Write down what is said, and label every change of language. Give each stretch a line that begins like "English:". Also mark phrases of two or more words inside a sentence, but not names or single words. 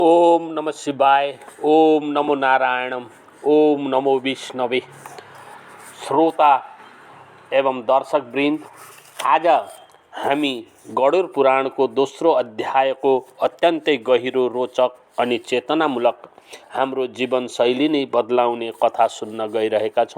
Sanskrit: ओम नमः शिवाय। ओम नमो नारायणम। ओम नमो विष्णवे।
Nepali: श्रोता एवं दर्शक वृन्द, आज हामी गरुड पुराणको दोस्रो अध्यायको अत्यन्तै गहिरो, रोचक अनि चेतनामूलक हाम्रो जीवनशैली नै बदलाउने कथा सुन्न गइरहेका छौँ।